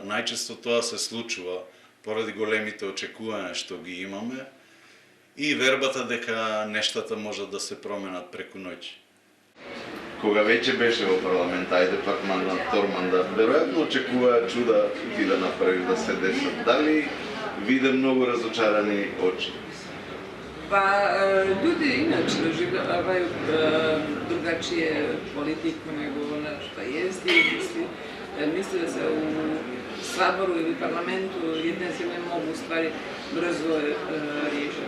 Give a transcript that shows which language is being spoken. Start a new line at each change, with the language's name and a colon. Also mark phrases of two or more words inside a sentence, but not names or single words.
Macedonian: Најчесто тоа се случува поради големите очекувања што ги имаме и вербата дека нештата можат да се променат преку ноќ. Кога веќе беше во парламент, ајде пак мандат, втор мандат, веројатно очекуваа чуда ти да направи да се десат. Дали виде многу разочарани очи?
Croatian: Pa ljudi inače doživljavaju drugačije politiku nego ona što jest i misle da se u saboru ili parlamentu jedne zemlje mogu stvari brzo riješiti.